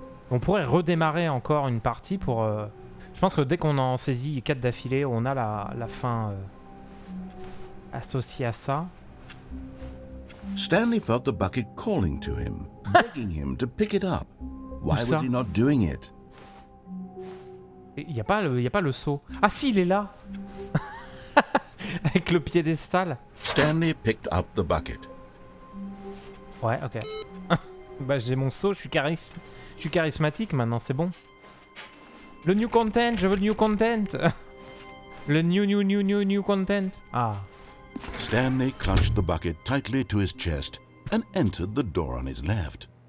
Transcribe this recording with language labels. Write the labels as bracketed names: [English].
[French] On pourrait redémarrer encore une partie pour... Je pense que dès qu'on en saisit 4 d'affilée, on a la fin associée à ça. [English] Stanley felt the bucket calling to him, begging him to pick it up. Why was he not doing it? [French] Il n'y a pas le saut. Ah si, il est là. Avec le piédestal. [English] Stanley picked up the bucket. [French] Ouais, ok. Bah j'ai mon saut, je suis charismatique maintenant, c'est bon. Le new content, je veux le new content. Le new content. Ah. [English] Stanley clutched the bucket tightly to his chest and entered the door on his left.